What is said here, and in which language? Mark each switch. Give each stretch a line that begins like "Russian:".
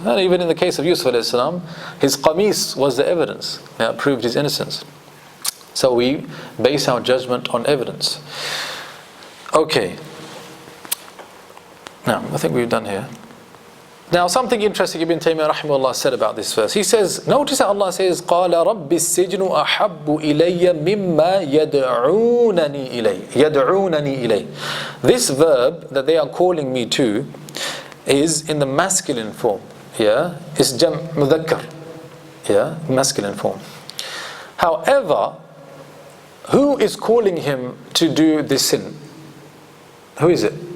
English: And even in the case of Yusuf alayhi salam, his qamis was the evidence that proved his innocence. So we base our judgment on evidence. Okay. Now, I think we've done here. Now, something interesting Ibn Taymiyyah rahimahullah said about this verse. He says, notice that Allah says,
Arabic: قَالَ رَبِّ السِّجْنُ أَحَبُّ إِلَيَّ مِمَّا يَدْعُونَنِي إِلَيْهِ.
English: This verb that they are calling me to is in the masculine form. Yeah, it's jam' mudhakkar. Yeah, masculine form. However, who is calling him to do this sin? Who is it?